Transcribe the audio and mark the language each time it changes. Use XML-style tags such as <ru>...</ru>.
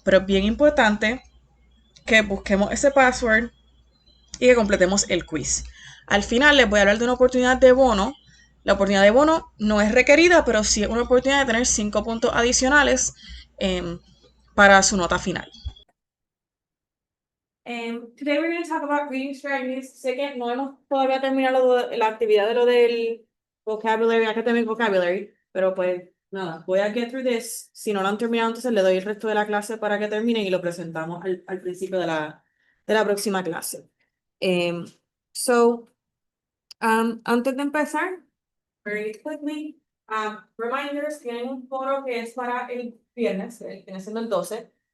<es>Pero es bien importante que busquemos ese password y que completemos el quiz. Al final les voy a hablar de una oportunidad de bono. La oportunidad de bono no es requerida, pero sí es una oportunidad de tener 5 puntos adicionales para su nota final.</es> <en>Today we're going to talk about reading strategies.</en> <es>Sé que no hemos todavía terminado la actividad de lo del vocabulary, academic vocabulary, pero pues nada, voy a</es> <en>get through this.</en> <es>Si no lo han terminado, entonces le doy el resto de la clase para que terminen y lo presentamos al principio de la próxima clase. Um, so, antes de empezar,</es> <en>very quickly, reminders,</en> <es>tienen un foro que es para el viernes, viene siendo el 12.</es>